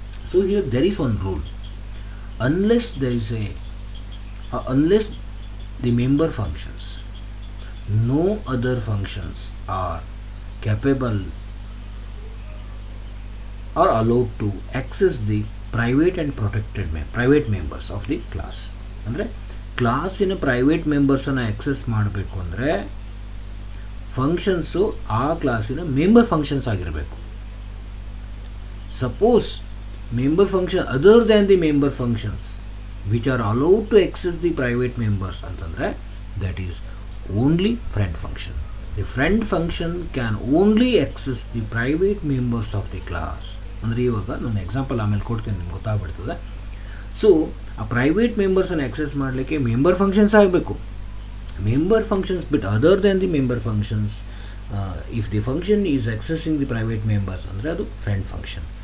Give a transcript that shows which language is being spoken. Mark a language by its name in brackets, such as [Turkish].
[English] So here there is one rule: unless there is unless the member functions, no other functions are capable or allowed to access the private and protected private members of the class. [Kannada] ಅಂದರೆ ಕ್ಲಾಸಿನ private ಮೆಂಬರ್ಸನ್ನು access ಮಾಡಬೇಕು ಅಂದರೆ functions ಆ ಕ್ಲಾಸಿನ member functions ಆಗಿರಬೇಕು. [English] Suppose member function other than the member functions which are allowed to access the private members ಅಂತಂದರೆ that is only friend function. The friend function can only access the private members of the class. [Kannada] ಅಂದರೆ ಇವಾಗ ನಾನು example ಆಮೇಲೆ ಕೊಡ್ತೀನಿ, ನಿಮ್ಗೆ ಗೊತ್ತಾಗ್ಬಿಡ್ತದೆ. So ಆ private ಮೆಂಬರ್ಸನ್ನು access ಮಾಡಲಿಕ್ಕೆ member functions ಆಗಬೇಕು. [English] member functions ಬಿಟ್ other than the member functions, if the function is accessing the private members [Kannada] ಅಂದರೆ ಅದು [English] Friend function.